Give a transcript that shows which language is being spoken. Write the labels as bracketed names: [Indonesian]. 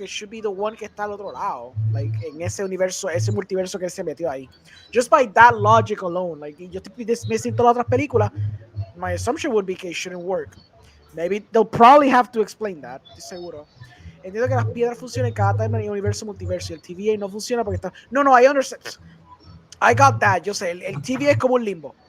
[English] It should be the one [Spanish] que está al otro lado, like en ese universo, ese multiverso que se metió ahí. [English] Just by that logic alone, like [Spanish] yo estoy dismissing todas las otras películas, [English] my assumption would be [Spanish] que [English] it shouldn't work. Maybe they'll probably have to explain that, [Spanish] seguro. Entiendo que las piedras funcionan en cada timeline y universo multiverso. Y el TVA no funciona porque está. [English] No, I understand. I got that. [Spanish] Yo sé, el TVA es como un limbo.